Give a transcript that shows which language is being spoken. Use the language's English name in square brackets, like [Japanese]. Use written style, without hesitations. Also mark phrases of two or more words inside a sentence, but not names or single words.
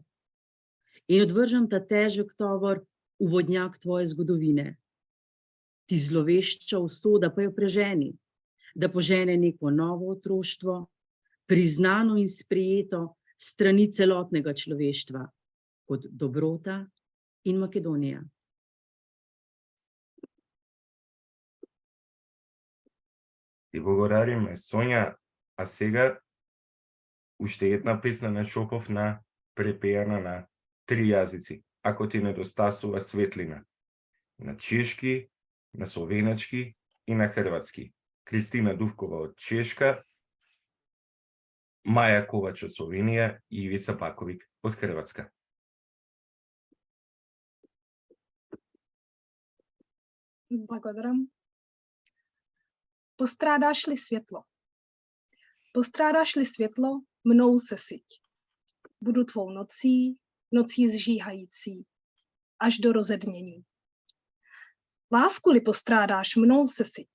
[Slovenian] In odvržem ta težek tovor v vodnjak tvoje zgodovine. Ti zlovešča usoda pa jo preženi, da požene neko novo otroštvo, priznano in sprejeto strani celotnega človeštva, kot dobrota in Makedonija. [Macedonian] Ти благодариме, Сонја, а сега уште една песна на Шопов на препејана на 3 јазици, ако ти недостасува светлина. На чешки, на словенечки и на хрватски. Кристина Дувкова од Чешка, Маја Ковач од Словенија и Ивица Паковик од Хрватска. Благодарам. [Czech] Postrádáš li světlo? Postrádáš li světlo, mnou se syť. Budu tvou nocí zžíhající, až do rozednění. Lásku-li postrádáš, mnou se syť.